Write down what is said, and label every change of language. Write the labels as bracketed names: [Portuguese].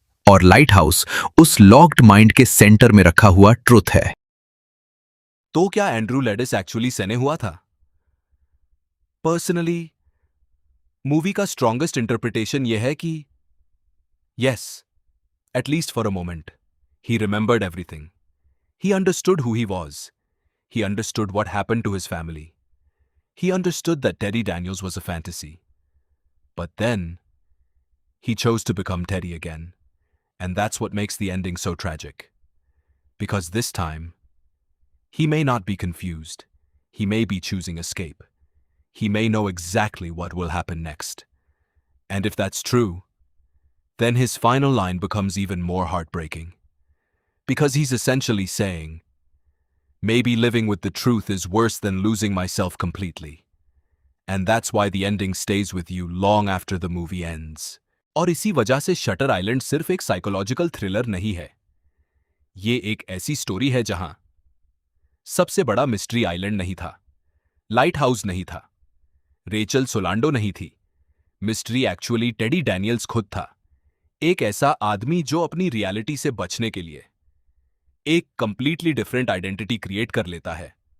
[Hindi] और light house उस locked mind के सेंटर में रखा हुआ ट्रुथ है। तो क्या एंड्रू लेडिस एक्चुअली सने हुआ था? [English] personally movie का strongest interpretation [Hindi] यह है कि [English] Yes, at least for a moment, he remembered everything. He understood who he was. He understood what happened to his family. He understood that Teddy Daniels was a fantasy. But then, he chose to become Teddy again. And that's what makes the ending so tragic. Because this time, he may not be confused. He may be choosing escape. He may know exactly what will happen next. And if that's true, then his final line becomes even more heartbreaking. Because he's essentially saying, maybe living with the truth is worse than losing myself completely. And that's why the ending stays with you long after the movie ends. [Hindi] और इसी वजह से shutter island सिर्फ एक psychological thriller नहीं है. ये एक ऐसी स्टोरी है जहां सबसे बड़ा मिस्ट्री आइलैंड नहीं था, लाइट हाउस नहीं था, रेचल सोलांडो नहीं थी. मिस्ट्री एक्चुअली टेडी डैनियल्स खुद था. एक ऐसा आदमी जो अपनी रियलिटी से बचने के लिए एक कंप्लीटली डिफरेंट आइडेंटिटी क्रिएट कर लेता है.